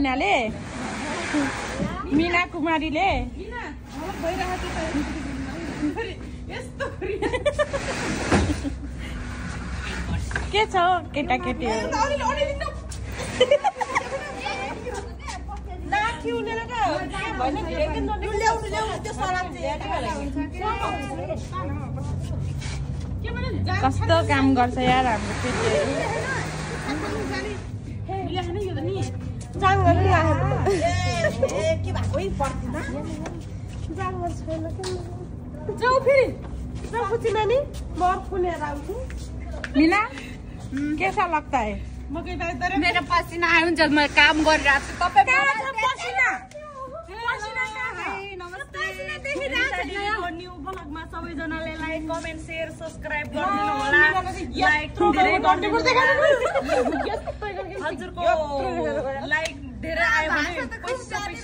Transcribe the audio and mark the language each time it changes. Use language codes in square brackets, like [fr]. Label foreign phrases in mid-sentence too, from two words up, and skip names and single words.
[ne] मिना कुमारीले के छ केटाकेटीहरू? कस्तो काम गर्छ यार हाम्रो केटीहरू। [hi] मीना कैसा लगता है? मेरा पसीना [ne] आयो हुन्छ। म काम गरिरहेको छु। न्यू ब्लगमा सबैजनाले [en] like comment share subscribe [ne] गरिदिनु होला। लाइक धेरै हजुरको लाइक धेरै आयो भने पैसा